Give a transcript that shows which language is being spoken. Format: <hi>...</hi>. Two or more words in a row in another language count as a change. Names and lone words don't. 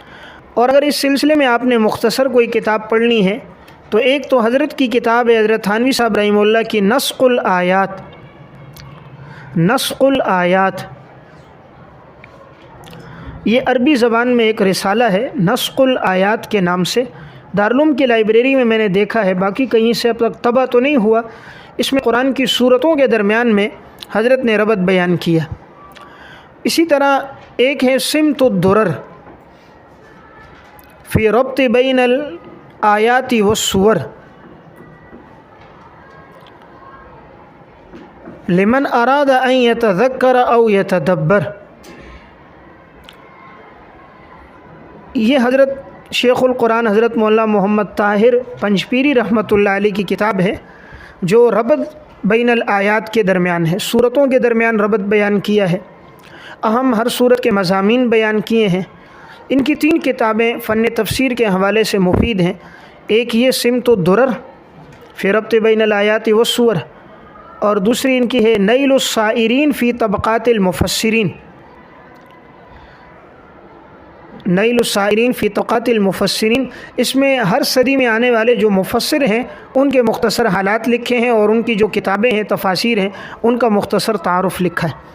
<ur>اور اگر اس سلسلے میں آپ نے مختصر کوئی کتاب پڑھنی ہے تو ایک تو حضرت کی کتاب ہے حضرت تھانوی صاحب رحمہ اللہ کی نسخ الآیات، نسخ الآیات، یہ عربی زبان میں ایک رسالہ ہے نسخ الآیات کے نام سے، دارالعلوم کی لائبریری میں میں نے دیکھا ہے، باقی کہیں سے اب تک طبع تو نہیں ہوا۔ اس میں قرآن کی صورتوں کے درمیان میں حضرت نے ربط بیان کیا۔ اسی طرح ایک ہے سمت الدرر فی ربط بین الآیات والسور لمن اراد ان یتذکر او یتدبر، یہ حضرت شیخ القرآن حضرت مولانا محمد طاہر پنجپیری رحمۃ اللہ علیہ کی کتاب ہے، جو ربط بین الآیات کے درمیان ہے، صورتوں کے درمیان ربط بیان کیا ہے، اہم ہر صورت کے مضامین بیان کیے ہیں۔ ان کی 3 کتابیں فن تفسیر کے حوالے سے مفید ہیں، ایک یہ سمت الدرر فی ربط بین الآیات والسور، اور دوسری ان کی ہے نیل السائرین فی طبقات المفسرین، نیل السائرین فی طبقات المفسرین۔ اس میں ہر صدی میں آنے والے جو مفسر ہیں ان کے مختصر حالات لکھے ہیں، اور ان کی جو کتابیں ہیں تفاسیر ہیں ان کا مختصر تعارف لکھا ہے۔</ur>